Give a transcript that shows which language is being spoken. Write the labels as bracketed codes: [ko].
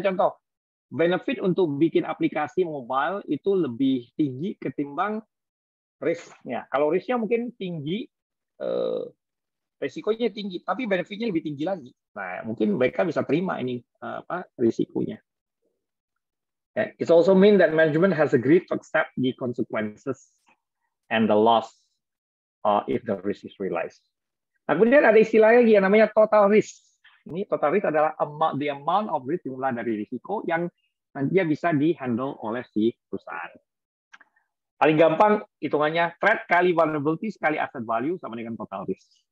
[id] Misalnya contoh, benefit untuk bikin aplikasi mobile itu lebih tinggi ketimbang risk-nya. Kalau risk-nya mungkin tinggi, risikonya tinggi, tapi benefit-nya lebih tinggi lagi. Nah, mungkin mereka bisa terima ini risikonya. [en] It also means that management has agreed to accept the consequences and the loss if the risk is realized. [id] Nah, kemudian ada istilah lagi yang namanya total risk. Ini total risk adalah [en] the amount of risk, [id] jumlah dari risiko yang nantinya bisa di-handle oleh si perusahaan. Paling gampang hitungannya threat kali vulnerability kali asset value sama dengan total risk.